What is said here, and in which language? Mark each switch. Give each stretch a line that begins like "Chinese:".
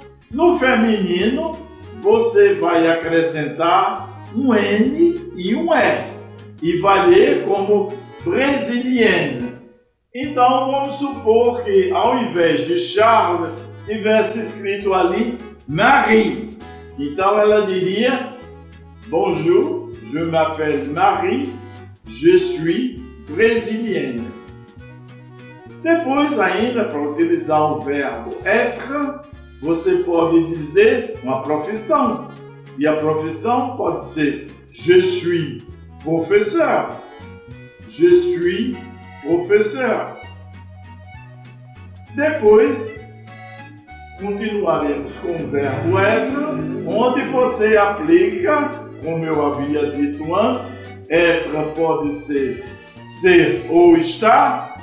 Portuguese: No feminino, você vai acrescentar um N e um E, e vai ler como brésilienne. Então, vamos supor que, ao invés de Charles, tivesse escrito ali Marie. Então, ela diria
French: Bonjour, je m'appelle Marie, je suis brésilienne.
Portuguese: Depois, ainda, para utilizar o verbo être, você pode dizer uma profissão. E a profissão pode ser
French: Je suis professeur. Je suis professeur.
Portuguese: Depois, continuaremos com o verbo être, onde você aplica, como eu havia dito antes, être pode ser ou estar.